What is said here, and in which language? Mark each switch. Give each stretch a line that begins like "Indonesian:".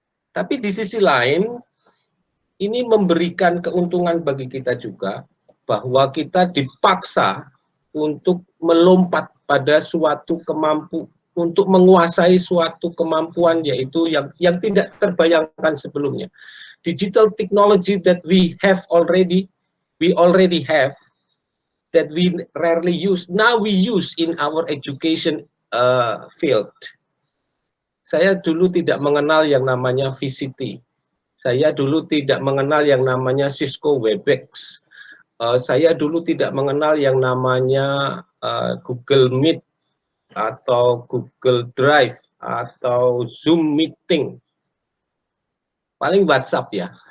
Indonesian: Tapi di sisi lain, ini memberikan keuntungan bagi kita juga, bahwa kita dipaksa untuk melompat pada suatu untuk menguasai suatu kemampuan, yaitu yang tidak terbayangkan sebelumnya.
English: Digital technology that we already have, that we rarely use, now we use in our education field.
Indonesian: Saya dulu tidak mengenal yang namanya VCT. Saya dulu tidak mengenal yang namanya Cisco Webex. Saya dulu tidak mengenal yang namanya Google Meet atau Google Drive atau Zoom Meeting. Paling WhatsApp ya.